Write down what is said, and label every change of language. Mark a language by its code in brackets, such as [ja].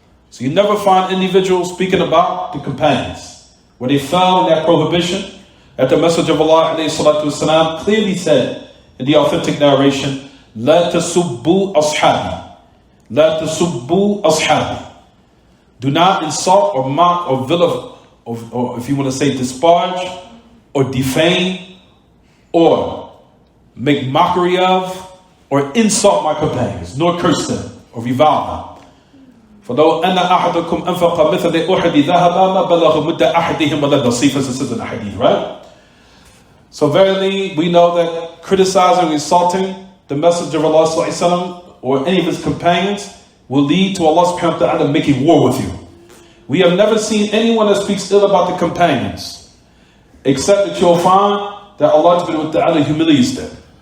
[en] So you never find individuals speaking about the companions, where they fell in that prohibition that the Messenger of Allah والسلام, clearly said in the authentic narration, [ar] لا تسبوا أصحابي لا تسبوا أصحابي. [en] Do not insult or mock or vilify, or if you want to say disparage or defame or make mockery of or insult my companions, nor curse them or revile them. [ar] فَلَوْ أَنَّ أَحَدَكُمْ أَنْفَقَ مِثْلَ أُحْدِ ذَهَبًا مَا بَلَغَ مُدَّ أَحَدِهِمْ وَلَا نَصِيفًا. [en] This is in the hadith, right? So verily, we know that criticizing and insulting the Messenger of Allah sallallahu alaihi wasallam or any of his companions will lead to Allah subhanahu wa ta'ala making war with you. We have never seen anyone that speaks ill about the companions, except that you'll find that Allah subhanahu wa ta'ala humiliates them.